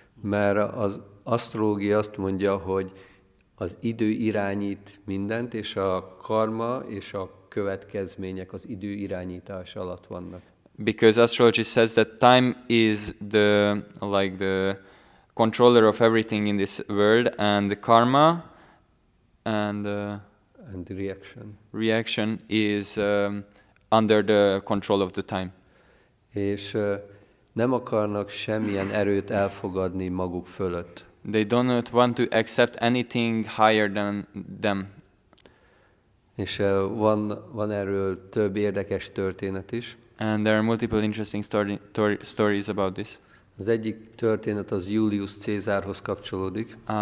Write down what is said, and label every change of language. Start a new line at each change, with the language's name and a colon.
Hungarian: Mert az asztrológia azt mondja, hogy az idő irányít mindent, és a karma és a következmények az idő irányítása alatt vannak.
English: Because astrology says that time is the controller of everything in this world, and the karma and the reaction is under the control of the time.
Hungarian: És nem akarnak semmilyen erőt elfogadni maguk fölött.
English: They do not want to accept anything higher than them.
Hungarian: És van erről több érdekes történet is.
English: And there are multiple interesting stories about this.
Hungarian: Az egyik történet az Julius Cézárhoz kapcsolódik.